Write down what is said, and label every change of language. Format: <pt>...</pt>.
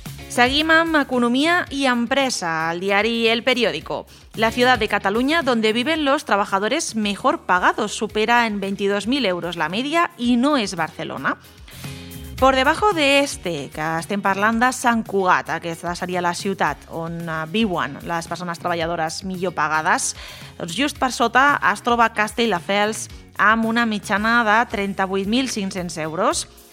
<ca>Seguim amb Economia i Empresa, el diari El Periódico.</ca> <es>La ciudad de Cataluña, donde viven los trabajadores mejor pagados, supera en 22.000 euros la media y no es Barcelona. Por debajo de este,</es> <ca>que estem parlant de Sant Cugat, aquesta seria la ciutat on viuen les persones treballadores millor pagades, doncs just per sota es troba Castelldefels amb una mitjana de 38.500 euros.</ca>